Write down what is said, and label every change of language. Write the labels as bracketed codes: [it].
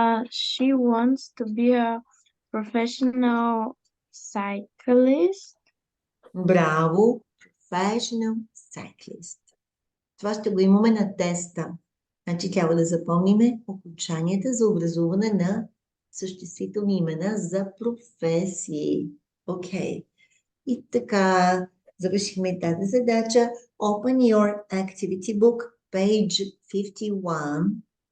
[en] She wants to be a professional cyclist. [bg] Браво! [en] Professional cyclist. [bg] Това ще го имаме на теста. Значи трябва да запомниме окончанията за образуване на съществителни имена за професии. Окей. И така, завършихме тази задача. [en] Open your activity book, page 51.